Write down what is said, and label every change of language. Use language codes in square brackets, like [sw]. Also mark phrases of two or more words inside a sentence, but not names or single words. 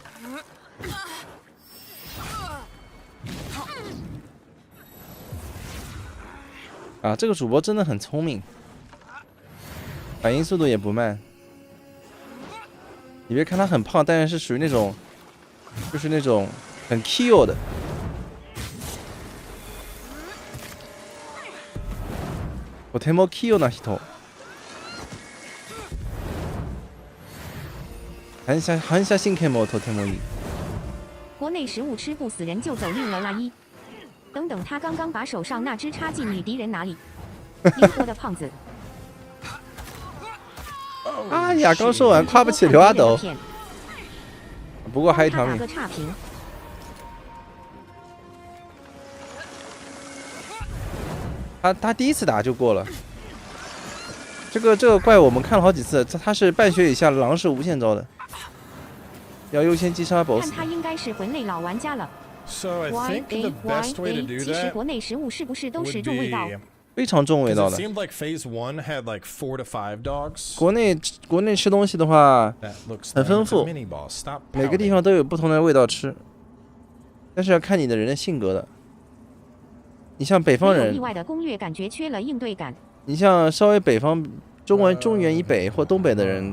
[zh] 啊，这个主播真的很聪明，反应速度也不慢。你别看他很胖，但是是属于那种，就是那种很 kill 的。 [ja] とても器用な人。反射神経もとてもいい。 [zh] 国内食物吃不死人就走运了啦！等等，他刚刚把手上那只插进女敌人哪里？灵活的胖子。哎呀，刚说完，夸不起刘阿斗。不过还有一条命。他第一次打就过了。这个怪我们看了好几次，他是半血以下，狼是无限招的。要优先击杀 BOSS。看他应该是魂类老玩家了。 [en] So I think the best way to do that [zh] 其实国内食物是不是都是重味道？非常重味道的。 [en] It seemed like Phase 1 had like 4 to 5 dogs. [zh] 国内吃东西的话很丰富，每个地方都有不同的味道吃，但是要看你的人的性格的。你像北方人，意外的攻略感觉缺了应对感。你像稍微北方中原以北或东北的人。